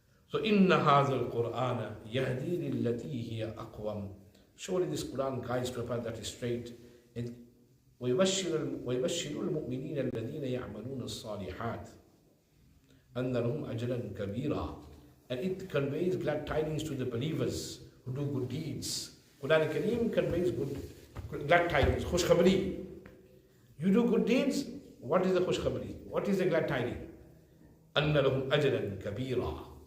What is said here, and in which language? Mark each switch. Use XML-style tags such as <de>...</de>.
<ar>So, inna hadha al-Qur'ana yahdi lillati hiya aqwam.</ar> <en>Surely this Qur'an guides to a path that is straight.</en> <ar>And ويبشر المؤمنين الذين يعملون الصالحات أن لهم أجرا كبيرا.</ar> <en>And it conveys glad tidings to the believers who do good deeds. Qur'an Kareem conveys glad tidings, khush khabari. You do good deeds, what is the khush khabari? What is the glad tiding?</en> <ar>أن لهم أجرا كبيرا.</ar>